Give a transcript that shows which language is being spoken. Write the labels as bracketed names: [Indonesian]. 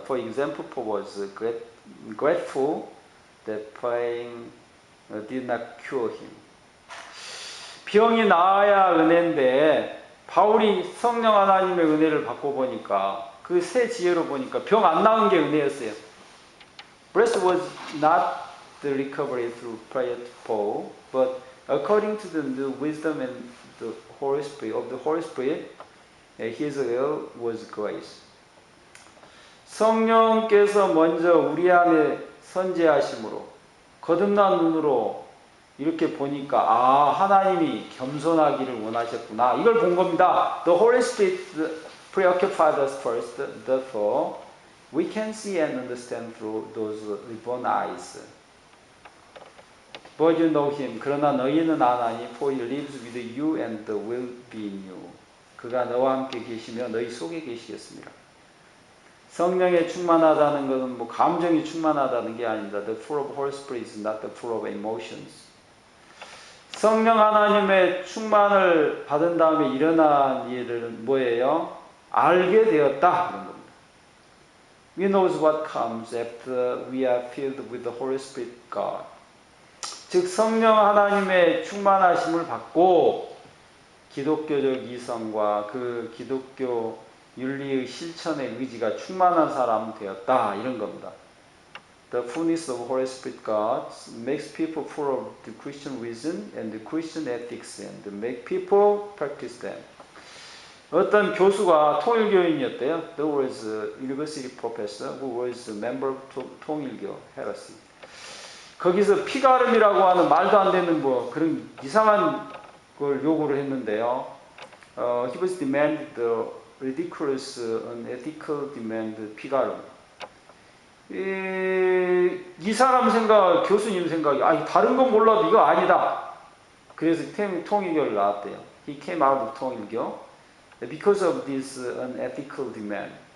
[English] For example, Paul was grateful that praying did not cure him. [Korean] 병이 나아야 은혜인데 바울이 성령 하나님의 은혜를 받고 보니까 그 새 지혜로 보니까 병 안 나은 게 은혜였어요. [English] Blessed was not the recovery through prayer to Paul, but according to the new wisdom and the Holy Spirit of the Holy Spirit, his will was grace. [Korean] 성령께서 먼저 우리 안에 선재하심으로 거듭난 눈으로 이렇게 보니까 하나님이 겸손하기를 원하셨구나. 이걸 본 겁니다. [English] The Holy Spirit preoccupied us first, therefore we can see and understand through those reborn eyes. But you know him. [Korean] 그러나 너희는 아나니, [English] for he lives with you and will be in you. [Korean] 그가 너와 함께 계시며 너희 속에 계시겠습니다. 성령에 충만하다는 것은 감정이 충만하다는 게 아닙니다. [English] The full of Holy Spirit is not the full of emotions. [Korean] 성령 하나님의 충만을 받은 다음에 일어난 일은 뭐예요? 알게 되었다. 그런 겁니다. [English] We know what comes after we are filled with the Holy Spirit God. [Korean] 즉 성령 하나님의 충만하심을 받고 기독교적 이성과 그 기독교 윤리의 실천의 의지가 충만한 사람 되었다. 이런 겁니다. [English] The fullness of Holy Spirit God makes people full of the Christian reason and the Christian ethics and make people practice them. [Korean] 어떤 교수가 통일교인이었대요. [English] There was a university professor who was a member of 통일교 heresy. [Korean] 거기서 피가름이라고 하는 말도 안 되는 그런 이상한 걸 요구를 했는데요. [English] He was demanded the ridiculous, unethical demand 피가름. [Korean] 이 사람 생각, 교수님 생각이 다른 건 몰라도 이거 아니다. 그래서 통일교를 나왔대요. [English] He came out of 통일교 because of this unethical demand.